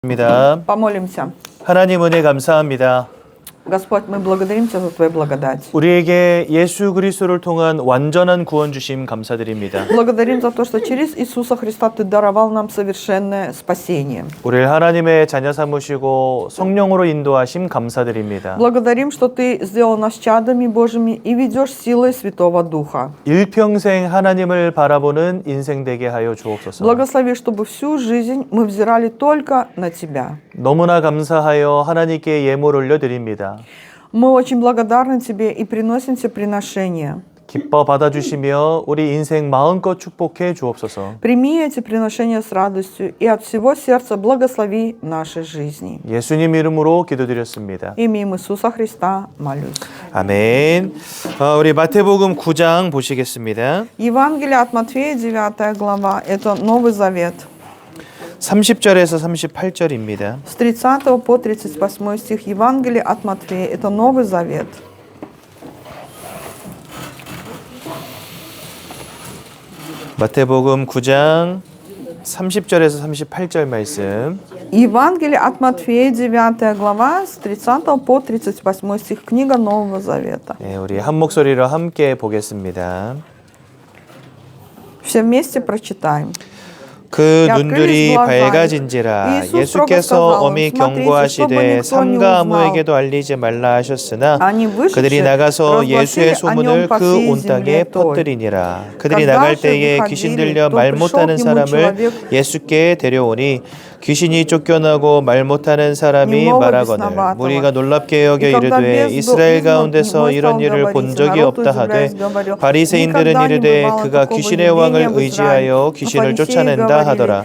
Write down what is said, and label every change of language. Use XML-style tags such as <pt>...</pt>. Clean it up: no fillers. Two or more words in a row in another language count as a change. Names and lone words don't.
<ko>입니다.</ko> <ru>Помолимся.</ru> <ko>하나님 은혜 감사합니다.</ko> <ru>Господь, мы благодарим Тебя за Твою благодать.</ru> <ko>우리에게 예수 그리스도를 통한 완전한 구원 주심 감사드립니다.</ko> <ru>Благодарим за то, что через Иисуса Христа Ты даровал нам совершенное спасение.</ru> <ko>우리를 하나님의 자녀 삼으시고 성령으로 인도하심 감사드립니다.</ko> <ru>Благодарим, что Ты сделал нас чадами Божьими и ведешь силой Святого Духа.</ru> <ko>일평생 하나님을 바라보는 인생 되게 하여 주옵소서.</ko> <ru>Благослови, чтобы всю жизнь мы взирали только на Тебя.</ru> <ko>너무나 감사하여 하나님께 예물 올려드립니다.</ko> <ru>Мы очень благодарны Тебе и приносим Тебе приношения.</ru> <ko>기뻐 받아주시며 우리 인생 마음껏 축복해 주옵소서.</ko> <ru>Прими эти приношения с радостью и от всего сердца благослови наши жизни.</ru> <ko>예수님 이름으로 기도드렸습니다.</ko> <ru>Именем Иисуса Христа молюсь.</ru> <ko>아멘. 우리 마태복음 9장 보시겠습니다.</ko> <ru>Евангелие от Матфея, 9 глава, это Новый Завет.</ru> <ko>30절에서 38절입니다.</ko> <ru>С 30 по 38 стих Евангелия от Матфея, это Новый Завет.</ru> <ko>마태복음 9장 30절에서 38절 말씀.</ko> <ru>Евангелие от Матфея, 9 глава, с 30 по 38 стих, книга Нового Завета.</ru> <ko>네, 우리 한 목소리로 함께 보겠습니다.</ko> <ru>Все вместе прочитаем.</ru> <ko>그 눈들이 밝아진지라 예수께서 엄히 경고하시되 삼가 아무에게도 알리지 말라 하셨으나 그들이 나가서 예수의 소문을 그 온 땅에 퍼뜨리니라. 그들이 나갈 때에 귀신 들려 말 못하는 사람을 예수께 데려오니 귀신이 쫓겨나고 말 못하는 사람이 말하거늘 무리가 놀랍게 여겨 이르되 이스라엘 가운데서 이런 일을 본 적이 없다 하되 바리새인들은 이르되 그가 귀신의 왕을 의지하여 귀신을 쫓아낸다 하더라.</ko>